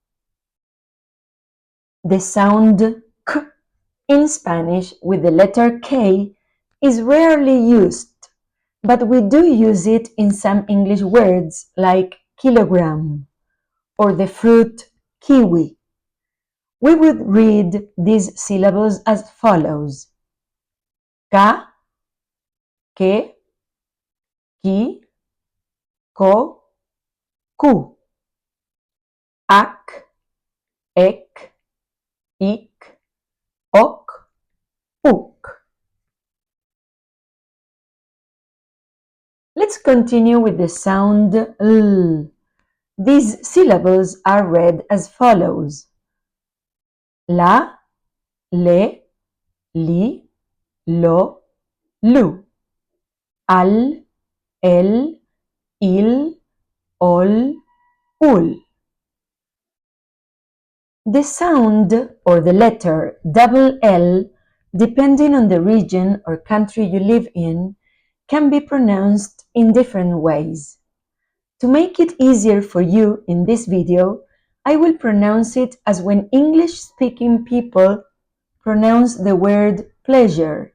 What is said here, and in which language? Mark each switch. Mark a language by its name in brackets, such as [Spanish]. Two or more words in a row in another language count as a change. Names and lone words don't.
[English] The sound k in Spanish with the letter K is rarely used, but we do use it in some English words like kilogram or the fruit kiwi. We would read these syllables as follows: [Spanish] ka, ke, ki, ko, ku. Ak, ek, ik, ok, uk. [English] Let's continue with the sound L. These syllables are read as follows: [Spanish] la, le, li, lo, lu. Al, el, il, ol, ul. [English] The sound or the letter double L, depending on the region or country you live in, can be pronounced in different ways. To make it easier for you in this video, I will pronounce it as when English-speaking people pronounce the word pleasure.